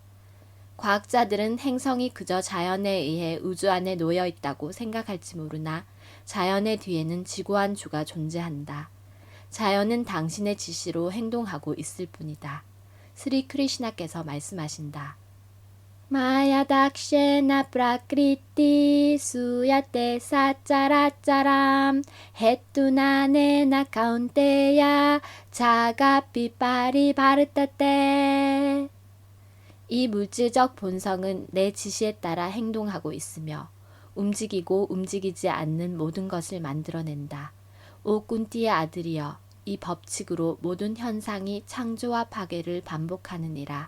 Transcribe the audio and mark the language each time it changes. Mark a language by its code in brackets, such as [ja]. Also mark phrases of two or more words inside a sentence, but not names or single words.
[ko] 과학자들은 행성이 그저 자연에 의해 우주 안에 놓여 있다고 생각할지 모르나 자연의 뒤에는 지구한 주가 존재한다. 자연은 당신의 지시로 행동하고 있을 뿐이다. 스리 크리시나께서 말씀하신다. [sa] 마야 दक्षेण प्रकृतिः सूयते सचराचरम् हेतुना नेन कौन्तेय जगपि परिवर्तते. [ko] 이 물질적 본성은 내 지시에 따라 행동하고 있으며 움직이고 움직이지 않는 모든 것을 만들어낸다. 오 꾼띠의 아들이여, 이 법칙으로 모든 현상이 창조와 파괴를 반복하느니라.